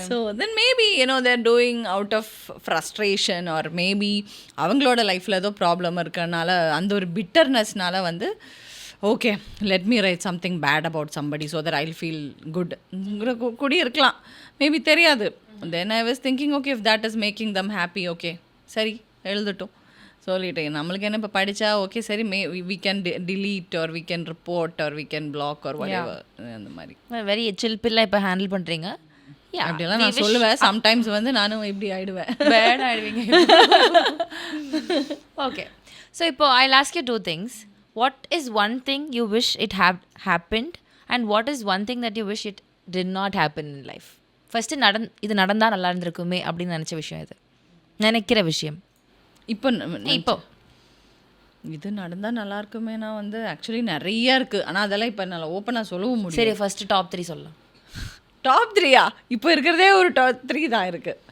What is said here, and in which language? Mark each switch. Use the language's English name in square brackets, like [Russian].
[English] So then maybe they're doing out of frustration or maybe அவங்களோட லைஃப்பில் ஏதோ problem இருக்கிறனால அந்த ஒரு பிட்டர்னஸ்னால வந்து okay let me write something bad about somebody so that I'll feel good கூடி இருக்கலாம். மேபி தெரியாது. Then I was thinking okay if that is making them happy, okay சரி எழுதட்டும் சொல்லிட்டேன். நம்மளுக்கு என்ன இப்போ படித்தா ஓகே சரி we can delete or we can report or we can block or whatever. [Tamil] அந்த மாதிரி வெரி சில் பில்லாக இப்போ ஹேண்டில் பண்ணுறீங்க. அப்படியெல்லாம் நான் சொல்லுவேன். சம்டைம்ஸ் வந்து நானும் இப்படி ஆயிடுவேன், பேட் ஆயிடுவீங்க. [English] Okay. So இப்போ I ask you 2 things. What is one thing you wish it had happened and what is one thing that you wish it did not happen in life? [Tamil] First இது நடந்தால் நல்லா இருந்திருக்குமே அப்படின்னு நினச்ச விஷயம், இது நினைக்கிற விஷயம் இப்போ இது நடந்தால் நல்லா இருக்குமேனா வந்து ஆக்சுவலி நிறைய இருக்குது. ஆனால் அதெல்லாம் இப்போ என்னால் ஓப்பனாக சொல்லவும் முடியும். சரி ஃபஸ்ட்டு டாப் 3 சொல்லலாம். டாப் 3யா? இப்போ இருக்கிறதே ஒரு டாப் 3 தான் இருக்குது.